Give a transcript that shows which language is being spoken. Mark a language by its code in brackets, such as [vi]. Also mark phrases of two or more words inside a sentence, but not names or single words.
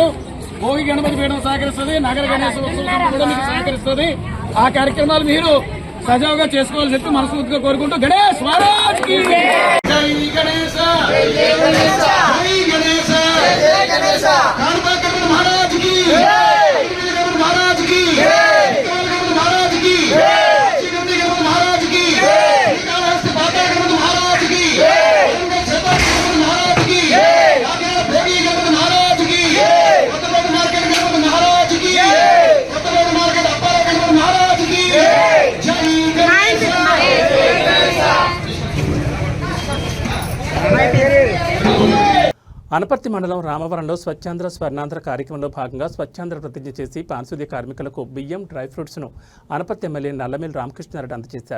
[te] భోగి గణపతి పీఠం సహకరిస్తుంది, నగర గణేశ ఉత్సవం కూడా మీకు సహకరిస్తుంది. ఆ కార్యక్రమాలు మీరు సజావుగా చేసుకోవాలని చెప్పి మనస్ఫూర్తిగా కోరుకుంటూ [hi] गणेश महाराज की जय गणेश, जय गणेश, जय गणेश, जय गणेश, गणपति महाराज की महाराज की महाराज की महाराज की महाराज की महाराज की भोगी महाराज की मार्केट महाराज की मार्केट अप्पारा महाराज की [te] అనపర్తి మండలం రామవరంలో స్వచ్ఛాంధ్ర స్వర్ణాంధ్ర కార్యక్రమంలో భాగంగా స్వచ్ఛాంధ్ర ప్రతిజ్ఞ చేసి పారిశుద్ధ్య కార్మికులకు బియ్యం, డ్రై ఫ్రూట్స్ను అనపర్తి ఎమ్మెల్యే నల్లమిల్లి రామకృష్ణారెడ్డి అందజేశారు.